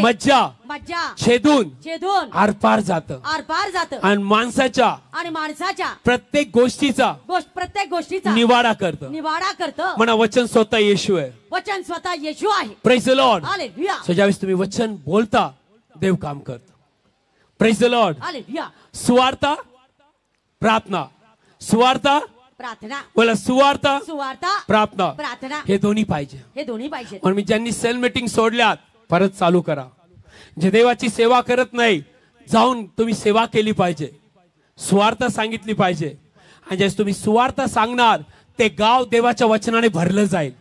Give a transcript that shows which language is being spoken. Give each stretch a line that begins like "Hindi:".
Marathi: मज्जा छेदून आरपार जातं. आरपार जातं आणि माणसाच्या प्रत्येक प्रत्येक गोष्टीचा निवाडा करतं. म्हणा वचन स्वतः येशू आहे. वचन स्वतः येशू आहे.
English: Praise the lord. Hallelujah.
Marathi: So ज्यावेळेस तुम्ही वचन बोलता देव काम करतं.
English: Praise the lord. Hallelujah.
Marathi: सुवार्ता प्रार्थना, सुवार्ता प्रार्थना, बोला सुवार्ता प्रार्थना, हे दोन्ही पाहिजे. म्हणून मी ज्यांनी सेल मीटिंग सोडल्यात परत चालू करा. जे देवाची सेवा करत नाही जाऊन तुम्ही सेवा केली पाहिजे, सुवार्ता सांगितली पाहिजे. आणि ज्यावेळेस तुम्ही सुवार्ता सांगणार ते गाव देवाच्या वचनाने भरलं जाईल.